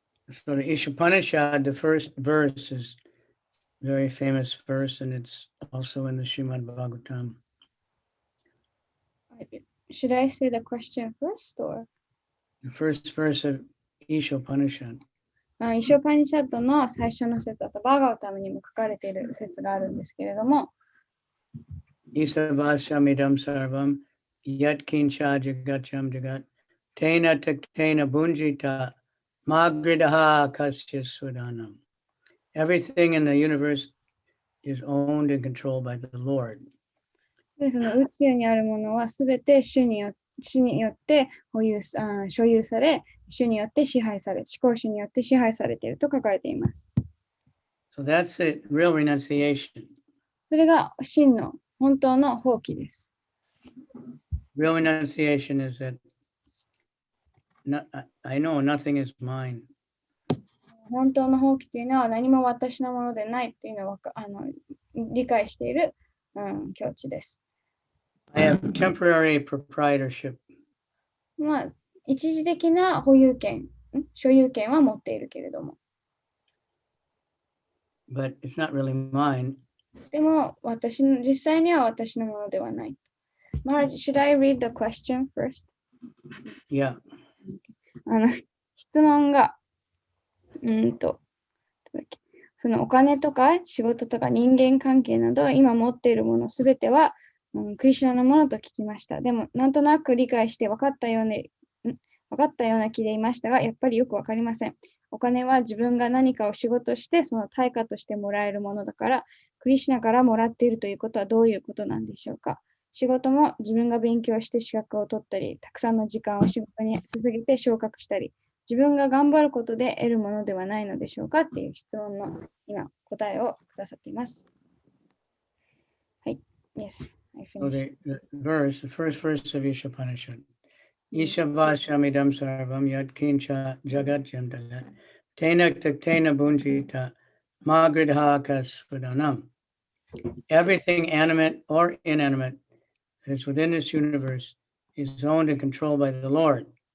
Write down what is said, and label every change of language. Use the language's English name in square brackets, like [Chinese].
[English] So the Ishopanishad, the first verse is a very famous verse, and it's also in the Srimad Bhagavatam. Should I say the question first or? The first verse of Ishopanishad. [Japanese] イショパニシャッドの最初の説だとバーガオタムにも書かれている説があるんですけれども、 [Sanskrit] Isavashamidam sarvam yat kincha jagacham jagat tena taktena bunjita magridaha kasya swadanam. [English] Everything in the universe is owned and controlled by the Lord. [Japanese] でその宇宙にあるものはすべて主によって所有され、主によって支配され、思考主によって支配されていると書かれています。 [English] So that's the real renunciation. [Japanese] それが真の本当の放棄です。 [English] Real renunciation is that I know nothing is mine. [Japanese] 本当の放棄というのは何も私のものでないというのを理解している、境地です。 [English] I have temporary proprietorship. [Japanese] まあ、一時的な所有権は持っているけれども。 [English] But it's not really mine. [Japanese] でも実際には私のものではない。 [English] Marge, should I read the question first? Yeah. [Japanese] 質問が、そのお金とか仕事とか人間関係など今持っているものすべては、クリシュナのものと聞きました。でもなんとなく理解して分かったような気でいましたが、やっぱりよく分かりません。お金は自分が何かを仕事してその対価としてもらえるものだから、クリシュナからもらっているということはどういうことなんでしょうか。仕事も自分が勉強して資格を取ったり、たくさんの時間を仕事に捧げて昇格したり、自分が頑張ることで得るものではないのでしょうかっていう質問の今答えをくださっています。はい。 [English] Yes, I So finished. the first verse of Ishopanishad. [Sanskrit] Ishavashamidam sarvam yad kincha jagat jandagat. Tena taktena bunjita magridhaka svadanam. [English] Everything animate or inanimate that is within this universe is owned and controlled by the Lord.